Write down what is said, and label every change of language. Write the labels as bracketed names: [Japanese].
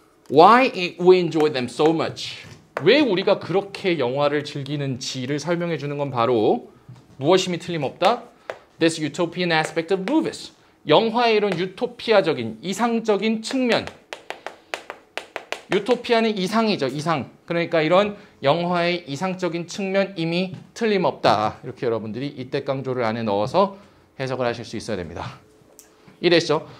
[English] Why we enjoy them so much. [Korean] 왜 우리가 그렇게 영화를 즐기는지를 설명해 주는 건 바로 무엇임이 틀림없다? [English] This utopian aspect of movies. [Korean] 영화의 이런 유토피아적인, 이상적인 측면. 유토피아는 이상이죠, 이상. 그러니까 이런 영화의 이상적인 측면 이미 틀림없다. 이렇게 여러분들이 이때 강조를 안에 넣어서 해석을 하실 수 있어야 됩니다. 이랬죠.